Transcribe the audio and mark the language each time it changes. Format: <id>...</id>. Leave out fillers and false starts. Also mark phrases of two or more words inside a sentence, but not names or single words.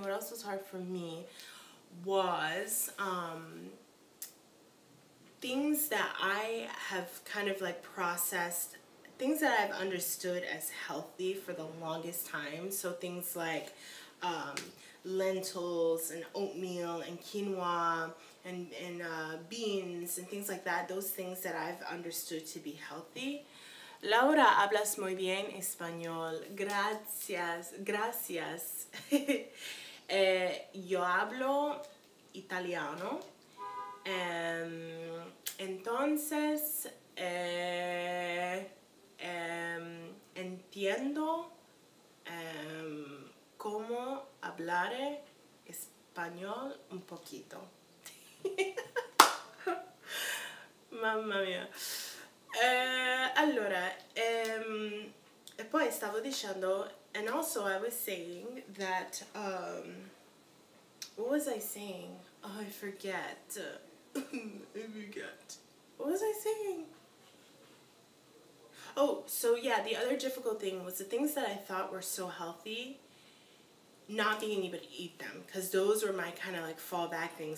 <en>What else was hard for me was things that I have kind of like processed, things that I've understood as healthy for the longest time. So things like lentils and oatmeal and quinoa and beans and things like that. Those things that I've understood to be healthy.</en> <es>Laura, hablas muy bien español. Gracias, gracias. Yo hablo italiano. Entonces, entiendo cómo hablar español un poquito.</es> <it>Mamma mia. Allora, e poi stavo dicendo,</it> <en>and also I was saying that, what was I saying? Oh, I forget. I forget. What was I saying? Oh, so yeah, the other difficult thing was the things that I thought were so healthy, not being able to eat them, because those were my kind of like fallback things.</en>